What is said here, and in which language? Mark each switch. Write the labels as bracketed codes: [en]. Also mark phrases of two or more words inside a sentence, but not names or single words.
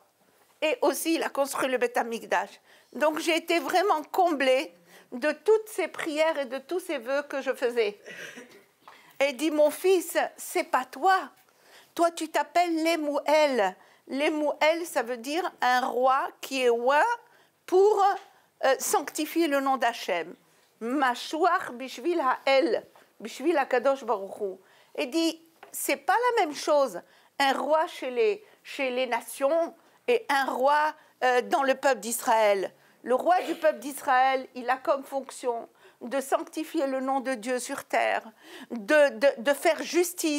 [fr] Et aussi il a construit le Beth Amikdash. Donc j'ai été vraiment comblée de toutes ces prières et de tous ces vœux que je faisais. Et il dit, mon fils, c'est pas toi. Toi, tu t'appelles Lemuel. Lemuel, ça veut dire un roi qui est roi pour sanctifier le nom d'Hachem. [he] משוח בשביל האל, בשביל הקדוש ברוך הוא. [fr] Et dit, c'est pas la même chose, un roi chez les nations et un roi dans le peuple d'Israël. Le roi du peuple d'Israël, il a comme fonction de sanctifier le nom de Dieu sur terre, de faire justice.